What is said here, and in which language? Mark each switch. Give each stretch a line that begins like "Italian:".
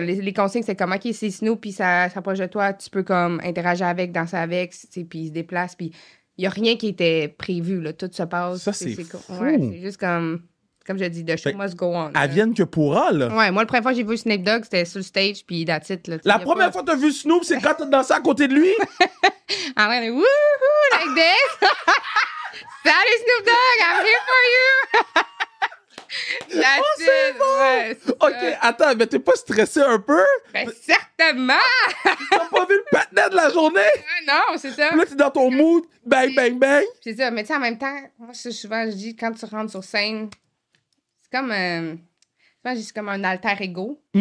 French: Les consignes, c'est comme, OK, c'est Snoop, puis ça s'approche de toi, tu peux comme interagir avec, danser avec, puis il se déplace, puis il n'y a rien qui était prévu, là. Tout se passe. Ça, c'est fou. Ouais, c'est juste comme je dis,
English: the show must go on.
French: Advienne que pourra, là. Ouais, moi, la première fois que j'ai vu Snoop Dogg, c'était sur le stage, puis
English: that's it,
French: là. La première fois que t'as vu Snoop, c'est quand t'as dansé à côté de lui? Ah ouais, wouhou,
English: like this! Salut Snoop Dogg, I'm here for you! That's it!
French: Bon. Ouais, OK, attends, mais t'es pas stressé un peu? Ben, certainement! T'as pas vu le patinet de la journée? Non, c'est ça. Là, t'es dans ton mood, bang, bang, bang. C'est ça, mais tu sais, en même temps, moi, souvent, je dis, quand tu rentres sur scène, c'est comme, souvent, je dis, c'est comme un alter ego.